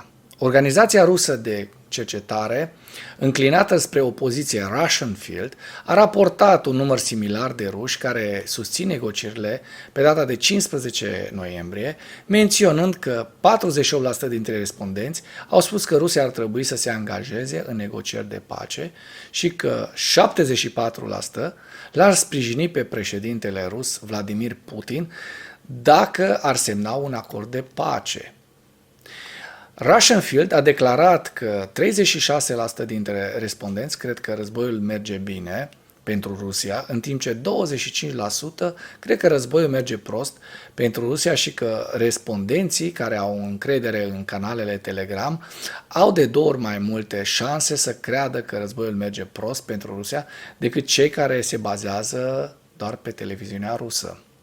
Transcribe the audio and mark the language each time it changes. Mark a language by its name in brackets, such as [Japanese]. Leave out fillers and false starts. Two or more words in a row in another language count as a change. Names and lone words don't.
[Romanian] Organizația rusă de cercetare, înclinată spre opoziție Russian Field, a raportat un număr similar de ruși care susțin negocierile pe data de 15 noiembrie, menționând că 48% dintre respondenți au spus că Rusia ar trebui să se angajeze în negocieri de pace și că 74% l-ar sprijini pe președintele rus Vladimir Putin dacă ar semna un acord de pace. Russian Field a declarat că 36% dintre respondenți cred că războiul merge bine pentru Rusia, în timp ce 25% cred că războiul merge prost pentru Rusia și că respondenții care au încredere în canalele Telegram au de 2 ori mai multe șanse să creadă că războiul merge prost pentru Rusia decât cei care se bazează doar pe televiziunea rusă.